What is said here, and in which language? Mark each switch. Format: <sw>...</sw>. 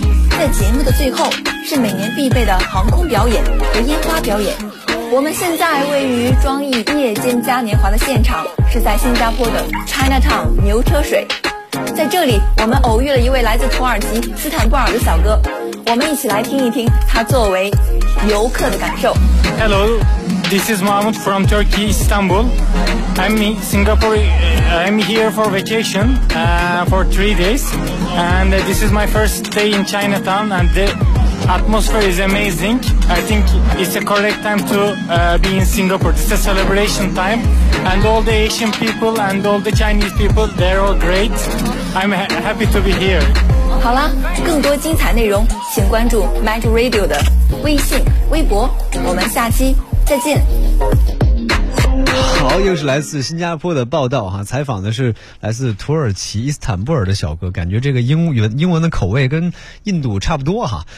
<zh>在节目的最后是每年必备的航空表演和烟花表演。我们现在位于庄艺夜间嘉年华的现场，是在新加坡的 Chinatown 牛车水。在这里我们偶遇了一位来自土耳其斯坦布尔的小哥，我们一起来听一听他作为游客的感受。</zh> <en>Hello, this is Mahmoud from Turkey, Istanbul. I'm in Singapore. I'm here for vacation, for 3 days. And this is my first day in Chinatown and theAtmosphere is amazing. I think it's the correct time to be in Singapore. It's a celebration time. And all the Asian people and all the Chinese people, they're all great. I'm happy to be here.</en> <zh>好啦，更多精彩内容请关注 Metro Radio 的微信、微博。我们下期再见。好，又是来自新加坡的报道哈，采访的是来自土耳其伊斯坦布尔的小哥，感觉这个英文的口味跟印度差不多哈。</zh>